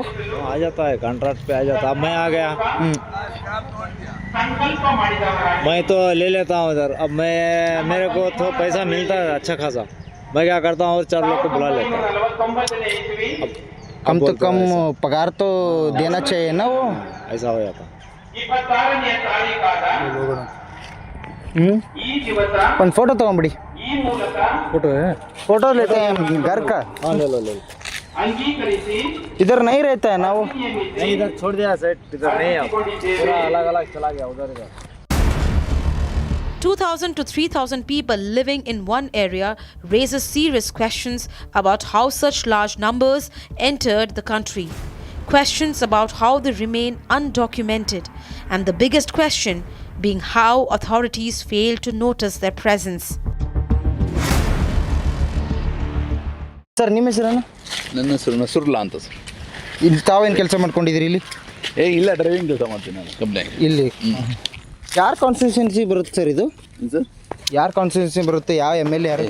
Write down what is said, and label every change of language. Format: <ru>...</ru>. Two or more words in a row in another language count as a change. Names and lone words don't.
<hi>आ जाता है, कॉन्ट्रैक्ट पे आ जाता है। अब मैं आ गया, मैं तो ले लेता हूँ उधर। अब मेरे को तो पैसा मिलता है अच्छा खासा, मैं क्या करता हूँ और 4 लोग को बुला लेता हूँ। कम तो कम पगार तो देना चाहिए ना वो? ऐसा हो जाता।</hi> <kn>ಒಂದು ಫೋಟೋ ತಗೊಂಬಿಡಿ.</kn> <hi>फोटो है, फोटो लेते हैं घर का। हाँ ले लो। इधर नहीं रहता है ना वो? नहीं, इधर छोड़ दिया सेट, इधर नहीं है, पूरा अलग-अलग चला गया उधर।</hi> <en>2,000 to 3,000 people living in one area raises serious questions about how such large numbers entered the country. Questions about how they remain undocumented, and the biggest question being how authorities fail to notice their presence.</en> <kn>ಸರ್, ನಿಮ್ಮ ಹೆಸರೇನು? ನನ್ನ ಹೆಸರು ನಸುರ್ಲಾ ಅಂತ ಸರ್. ಇಲ್ಲಿ ತಾವೇನು ಕೆಲಸ ಮಾಡ್ಕೊಂಡಿದ್ದೀರಿ ಇಲ್ಲಿ? ಇಲ್ಲ, ಡ್ರೈವಿಂಗ್ ಕೆಲಸ ಮಾಡ್ತೀನಿ ನಾನು ಕಂಪ್ನಿಯಾಗಿ. ಇಲ್ಲಿ ಯಾರ ಕಾನ್ಸ್ಟಿಟ್ಯೂನ್ಸಿ ಬರುತ್ತೆ ಸರ್ ಇದು? ಸರ್, ಯಾರ ಕಾನ್ಸ್ಟಿಟ್ಯೂನ್ಸಿ ಬರುತ್ತೆ? ಯಾವ MLA ಯಾರು?</kn>